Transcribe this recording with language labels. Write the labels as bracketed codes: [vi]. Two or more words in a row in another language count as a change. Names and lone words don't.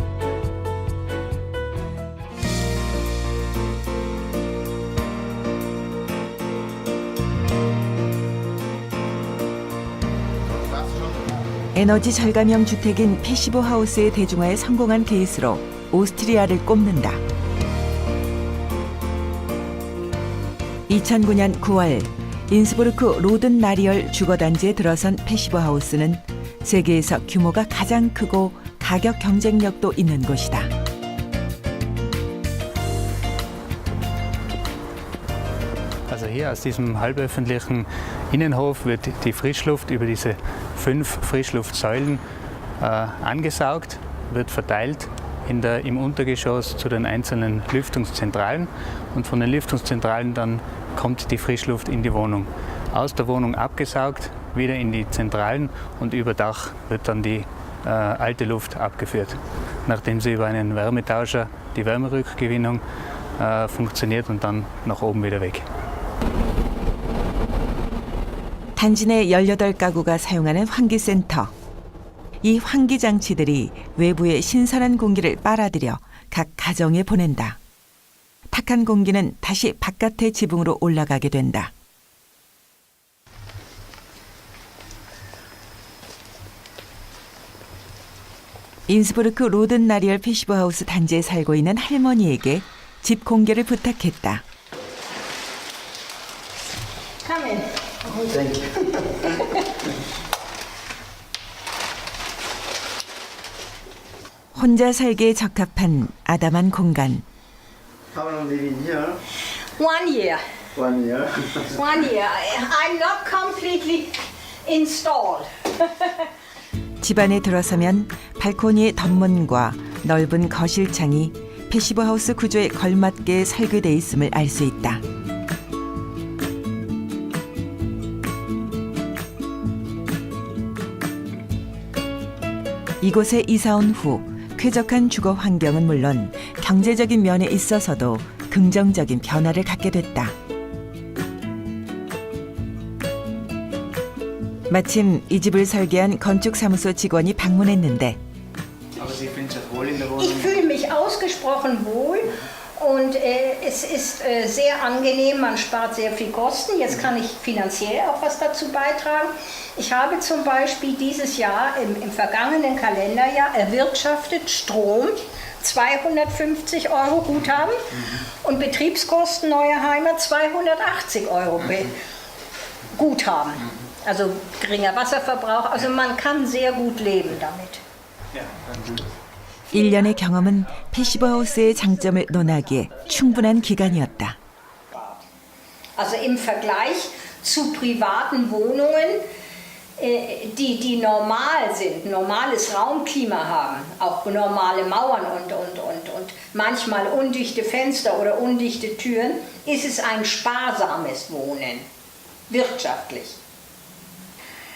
[ko] 에너지 절감형 주택인 패시브 하우스의 대중화에 성공한 케이스로 오스트리아를 꼽는다. 2009년 9월 인스부르크 로든 나리얼 주거단지에 들어선 패시브 하우스는 세계에서 규모가 가장 크고 가격 경쟁력도 있는 곳이다. [de] Also hier aus diesem halböffentlichen Innenhof wird die Frischluft über diese 5 Frischluftsäulen angesaugt, wird verteilt im Untergeschoss zu den einzelnen Lüftungszentralen und von den Lüftungszentralen dann kommt die Frischluft in die Wohnung. Aus der Wohnung abgesaugt, wieder in die Zentralen und über Dach wird dann die alte Luft abgeführt, nachdem sie über einen Wärmetauscher die Wärmerückgewinnung funktioniert und dann nach oben wieder weg. [ko] 단지 내 18가구가 사용하는 환기센터. 이 환기 장치들이 외부의 신선한 공기를 빨아들여 각 가정에 보낸다. 탁한 공기는 다시 바깥의 지붕으로 올라가게 된다. 인스부르크 로든 나리얼 패시브 하우스 단지에 살고 있는 할머니에게 집 공개를 부탁했다. [en] Come in. Thank you. [ko] 혼자 살기에 적합한 아담한 공간. [en] How long have you been here? 1 year. 1 year. 1 year. I'm not completely installed. [ko] 집안에 들어서면 발코니의 덧문과 넓은 거실창이 패시브 하우스 구조에 걸맞게 설계돼 있음을 알 수 있다. 이곳에 이사 온 후 쾌적한 주거 환경은 물론 경제적인 면에 있어서도 긍정적인 변화를 갖게 됐다. 마침 이 집을 설계한 건축사무소 직원이 방문했는데 [de] Ich fühle mich ausgesprochen wohl und es ist sehr angenehm, man spart sehr viel Kosten. Jetzt kann ich finanziell auch was dazu beitragen. Ich habe zum Beispiel dieses Jahr im vergangenen Kalenderjahr erwirtschaftet Strom 250 € Guthaben und Betriebskosten Neue Heimat 280 € Guthaben. Also geringer Wasserverbrauch, also man kann sehr gut leben damit. [ko] 1년의 경험은 패시브 하우스의 장점을 논하기에 충분한 기간이었다. [de] Also im Vergleich zu privaten Wohnungen, die normal sind, normales Raumklima haben, auch normale Mauern und manchmal undichte Fenster oder undichte Türen, ist es ein sparsames Wohnen, wirtschaftlich.